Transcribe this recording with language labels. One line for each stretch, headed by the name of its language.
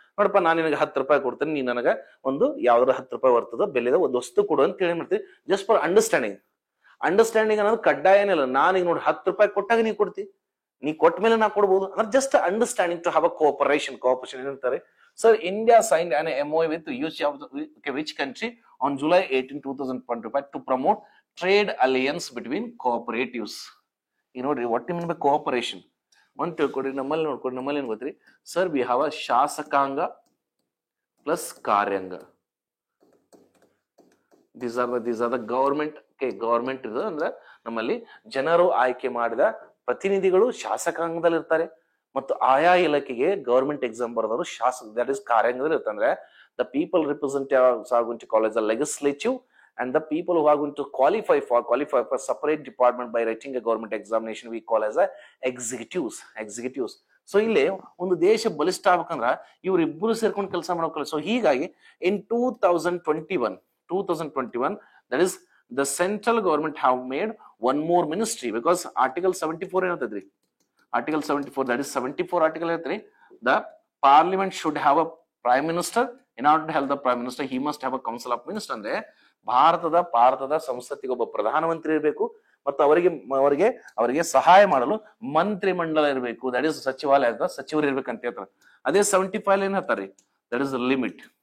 Kannada: ನೋಡಪ್ಪ, ನಾನು ನಿನಗೆ 10 ರೂಪಾಯಿ ಕೊಡ್ತೇನೆ, ನೀ ನನಗೆ ಒಂದು ಯಾವ್ದಾರ 10 ರೂಪಾಯಿ ಬರ್ತದ ಬೆಲೆದ ಒಂದು ವಸ್ತು ಕೊಡು ಅಂತ ಹೇಳಿ ಮಾಡ್ತೀವಿ,
English: Just for understanding.
Kannada: ಅಂಡರ್ಸ್ಟ್ಯಾಂಡಿಂಗ್ ಅನ್ನೋದು ಕಡ್ಡಾಯ ಏನಿಲ್ಲ. ನಾನು ಈಗ ನೋಡಿ 10 ರೂಪಾಯಿ ಕೊಟ್ಟಾಗ ನೀ ಕೊಡ್ತಿ, ನೀ ಕೊಟ್ಟ ಮೇಲೆ ನಾ ಕೊಡ್ಬೋದು ಅಂದ್ರೆ
English: just understanding to have a cooperation
Kannada: ಏನಂತಾರೆ sir.
English: India signed an MOU with which country on July 18, 2025 to promote trade alliance between cooperatives.
Kannada: ಈಗ ನೋಡ್ರಿ ವಾಟ್ ಮೀನ್ ಬೈ ಕೋಆಪರೇಷನ್ ಒಂದ್ ತಿಳ್ಕೊಡ್ರಿ. ನಮ್ಮಲ್ಲಿ ನೋಡ್ಕೊಡ್ರಿ, ನಮ್ಮಲ್ಲಿ ಏನ್ ಗೊತ್ತ್ರಿ ಸರ್, ವಿ ಹ್ಯಾವ್ ಅ ಶಾಸಕಾಂಗ plus ಕಾರ್ಯಾಂಗ. these are the government government ಇದು ಅಂದ್ರೆ ನಮ್ಮಲ್ಲಿ ಜನರು ಆಯ್ಕೆ ಮಾಡಿದ ಪ್ರತಿನಿಧಿಗಳು ಶಾಸಕಾಂಗದಲ್ಲಿ ಇರ್ತಾರೆ ಮತ್ತು ಆಯಾ ಇಲಾಖೆಗೆ ಗವರ್ಮೆಂಟ್ ಎಕ್ಸಾಮ್ ಬರೆದವರು ದಟ್ ಇಸ್ ಕಾರ್ಯಾಂಗದಲ್ಲಿ ಇರ್ತಾರೆ.
English: ಅಂದ್ರೆ the people representatives are going to call as a legislative and the people who are going to qualify for separate department by writing a government examination we call as a executives.
Kannada: So ಇಲ್ಲಿ ಒಂದು ದೇಶ ಬಲಿಷ್ಠ ಆಗ್ಬೇಕಂದ್ರ ಇವ್ರಿಬ್ಬರು ಸೇರ್ಕೊಂಡು ಕೆಲಸ ಮಾಡೋಕಲ್ಲ.
English: So ಹೀಗಾಗಿ in 2021 that is the central government have made one more ministry because article 74 ಏನಂತದ್ರಿ, article 74 that is 74 article ಹೇಳ್ತ್ರಿ, the parliament should have a prime minister. In order to help the prime minister he must have a council of ministers.
Kannada: ಅಂದ್ರೆ ಭಾರತದ ಸಂಸತ್ತಿಗೆ ಒಬ್ಬ ಪ್ರಧಾನಮಂತ್ರಿ ಇರಬೇಕು ಮತ್ತು ಅವರಿಗೆ ಸಹಾಯ ಮಾಡಲು ಮಂತ್ರಿ ಮಂಡಲ ಇರಬೇಕು. ದಟ್ ಇಸ್ ಸಚಿವಾಲಯದ ಸಚಿವರು ಇರ್ಬೇಕಂತ ಹೇಳ್ತಾರೆ. ಅದೇ 75 ಏನ್ ಹೇಳ್ತಾರೆ, ದಟ್ ಇಸ್ ಲಿಮಿಟ್.